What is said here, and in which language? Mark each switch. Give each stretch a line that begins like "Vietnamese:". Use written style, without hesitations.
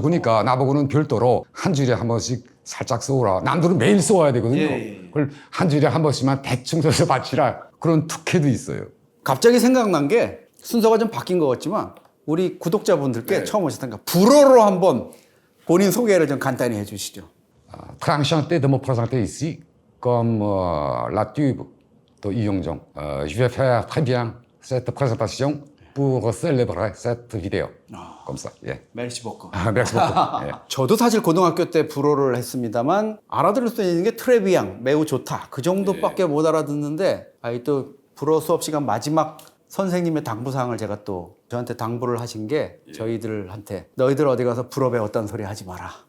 Korean: 그러니까 나보고는 별도로 한 주일에 한 번씩 살짝 써오라. 남들은 매일 써와야 되거든요. 그걸 한 주일에 한 번씩만 대충 써서 바치라. 그런 특혜도 있어요. 갑자기 생각난 게 순서가 좀 바뀐 것 같지만 우리 구독자분들께 처음 오셨으니까 불어로 한번 본인 소개를 좀 간단히 해주시죠.
French: Très enchanté de me présenter ici comme la tube de 이용정. Je vais faire très bien cette présentation pour célébrer cette vidéo. Comme ça.
Korean: 예.
French: 멜시 버커. Merci beaucoup.
Korean: 예. 저도 사실 고등학교 때 불어를 했습니다만 알아들을 수 있는 게
French: 트레비앙
Korean: 매우 좋다 그 정도밖에 못 알아듣는데 또 불어 수업 시간 마지막 선생님의 당부사항을 제가 또 저한테 당부를 하신 게 저희들한테 너희들 어디 가서 불어 배웠다는 소리 하지 마라.